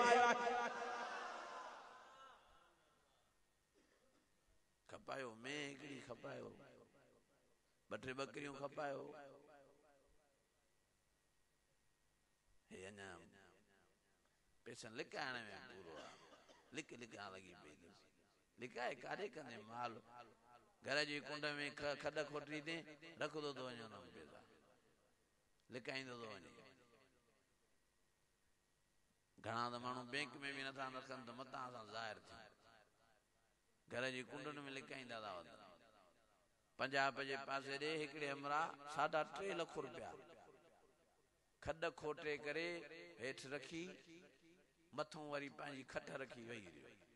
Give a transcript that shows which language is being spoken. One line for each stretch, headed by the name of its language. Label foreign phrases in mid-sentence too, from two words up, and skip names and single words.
Sindhi: खपायो में हिकिड़ी खपायो 2-3 बकरियूं खपायो हे अञा पैसनि लिकाइण में पूरो आहे लिकाइण लॻी पई लिकाए काॾे कंदे माल घर जी कुंड में खड खोटरी दे रख दो तो वञो न पैसा लिकाईंदो तो वञे घणा त माण्हू बैंक में भी नथा रखनि त मतां सां ज़ाहिर थी घर जी कुंडनि में लिकाईंदा था वञनि पंजाब जे पासे ॾे हिकिड़े हमरा 3.5 लख रुपया खड खोटे करे हेठि रखी मथों वरी पंहिंजी खट रखी वही रहियो